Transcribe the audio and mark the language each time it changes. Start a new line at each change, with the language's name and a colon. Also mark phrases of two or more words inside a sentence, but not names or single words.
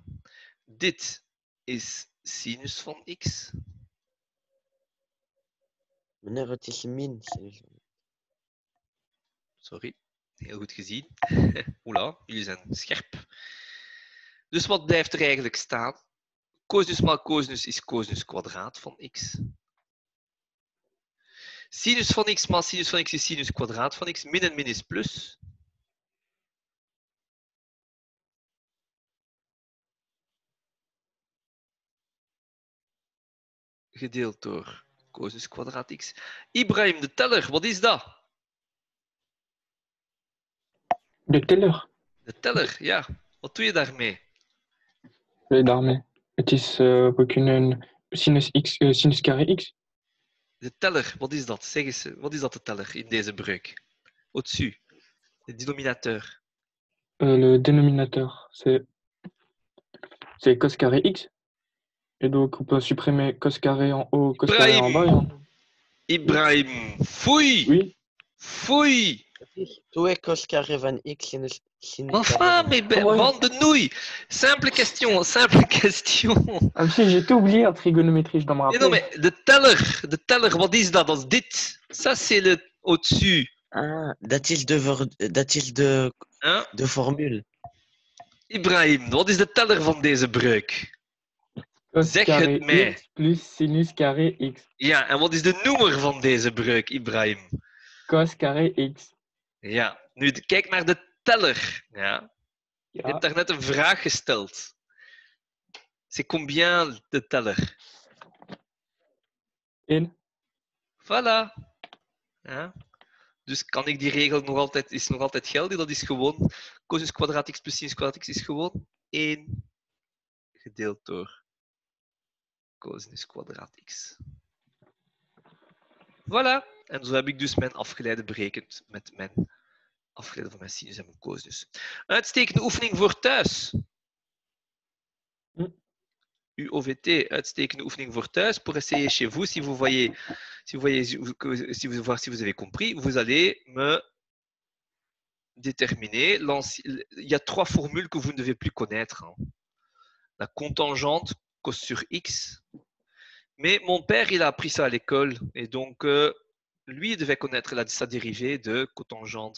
Dutch: Dit is sinus van x. Meneer, het is min sinus. Sorry, heel goed gezien. Oela, jullie zijn scherp. Dus wat blijft er eigenlijk staan? Cosinus maal cosinus is cosinus kwadraat van x. Sinus van x maal sinus van x is sinus kwadraat van x. Min en min is plus. Gedeeld door cosinus kwadraat x. Ibrahim, de teller, wat is dat? De teller. De teller, ja. Wat doe je daarmee? Daarmee. Het is, we kunnen sinus x, sinus carré x. De teller, wat is dat? Zeg eens, wat is dat de teller in deze breuk?
French: Au-dessus, de dénominateur. Le dénominateur, c'est cos carré x. Et donc, on peut supprimer cos carré en haut, cos carré en bas.
Dutch: Ibrahim, foei!
French: Oui.
Dutch: Foei! 2 cos carré van x sinus
French: Enfin, mais bande de nouilles! Simple question, simple question. Ah, si, j'ai tout oublié en trigonométrie, je dois me rappeler. Non, mais
Dutch: de teller, wat is dat? Dat is dit.
French: Ça, c'est le au-dessus.
Dutch: Ah, dat is de
French: Hein?
Dutch: de formule. Ibrahim, wat is de teller van deze breuk?
French: Cos
Dutch: Zeg
French: carré
Dutch: het mij.
French: x plus sinus carré x.
Dutch: Ja, en wat is de noemer van deze breuk, Ibrahim?
French: Cos carré x.
Dutch: Ja, nu kijk naar de teller. Ja. Je hebt daar net een vraag gesteld.
French: C'est combien
Dutch: de teller?
French: 1. Voilà. Ja.
Dutch: Dus kan ik die regel nog altijd, is nog altijd geldig? Dat is gewoon cosinus kwadraat x plus sinus kwadraat x is gewoon 1 gedeeld door cosinus kwadraat x. Voilà. En zo heb ik dus mijn afgeleide berekend met mijn afgeleide van mijn sinus en mijn cosinus. Uitstekende oefening voor thuis. UOVT, uitstekende oefening voor thuis.
French: Pour essayer chez vous, si vous avez compris, vous allez me déterminer. Il y a 3 formules que vous ne devez plus connaître. La contingente, cos sur x. Mais mon père, il a appris ça à l'école. Et donc, lui, il devait connaître sa dérivée de cotangente.